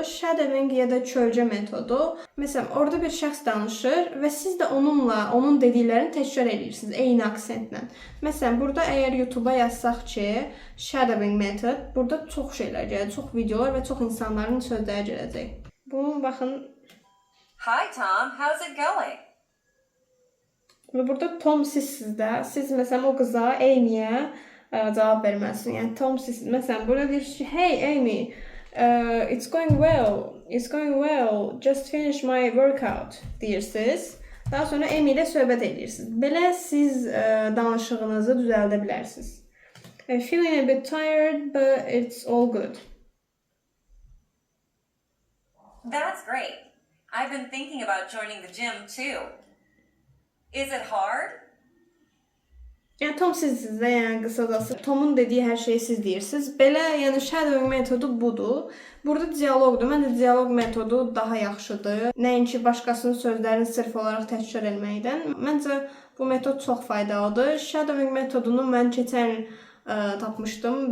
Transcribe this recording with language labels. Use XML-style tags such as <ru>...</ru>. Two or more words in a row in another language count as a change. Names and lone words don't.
<az>Shadowing ya da kölgə metodu. Məsələn, orada bir şəxs danışır və siz də onunla, onun dediklərini təkrar edirsiniz eyni aksentlə. Məsələn, burada əgər YouTube-a yazsaq ki, shadowing metod, burada çox şeylər gələcək, çox videolar və çox insanların sözləri gələcək. Bunu baxın.</az> <en>Hi Tom, how's it going?</en> <az>Və burada Tom sizsiz də. Siz məsələn o qıza, Amy'yə cavab verməlisiniz. Yəni Tom sizsiz. Məsələn, burada deyir ki,</az> <en>hey Amy, it's going well, just finished my workout deyirsiniz.</en> <az>Daha sonra Amy ilə söhbət edirsiniz. Belə siz danışığınızı düzəldə bilərsiniz.</az> <en>Feeling a bit tired, but it's all good. That's great. I've been thinking about joining the gym too. Is it hard?</en> <az>Yəni Tom sizsiz də, yəni qısacası Tomun dediyi hər şeyi siz deyirsiniz. Belə, yəni shadowing metodu budur. Burada dialoqdur. Məncə dialoq metodu daha yaxşıdır. Nəinki başqasının sözlərini sırf olaraq təkrar etməkdən. Məncə bu metod çox faydalıdır. Shadowing metodunu mən keçən tapmışdım.</az>